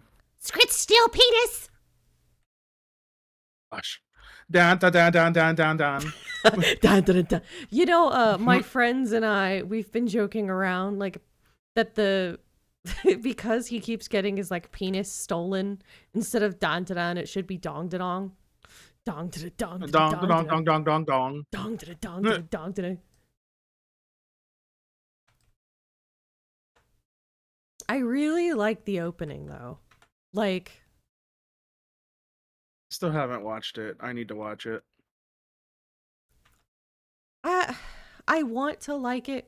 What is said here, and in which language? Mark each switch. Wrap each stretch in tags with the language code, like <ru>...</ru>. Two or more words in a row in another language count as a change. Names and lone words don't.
<en>Scrit steal penis! Gosh. Down, down, down, down, down, down, down. Dun, dun, dun. You know, my friends and I, we've been joking around like that the because he keeps getting his like penis stolen instead of dan da dan, it should be dong da dong. Dong da da dong da da Dong, dong da dong, da. dong, dong, dong, dong. Dong da da dong da da dong da da. I really like the opening though. Like Still haven't watched it. I need to watch it. I I want to like it.</en>